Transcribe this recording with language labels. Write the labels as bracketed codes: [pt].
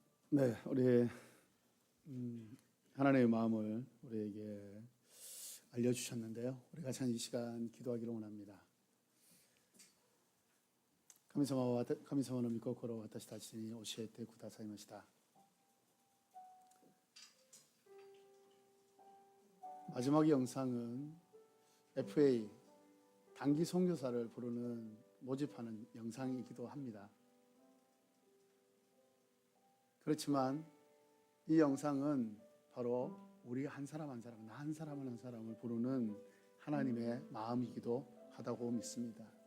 [ko] 네, 우리 하나님의 마음을 우리에게 알려주셨는데요. 우리 같이 이 시간 기도하기를 원합니다. [ja] 神様の御心を私たちに教えてくださいました。 [ko] 마지막 영상은 FA 단기 선교사를 부르는 모집하는 영상이기도 합니다. 그렇지만 이 영상은 바로 우리 한 사람 한 사람, 나 한 사람 한 사람을 부르는 하나님의 마음이기도 하다고 믿습니다.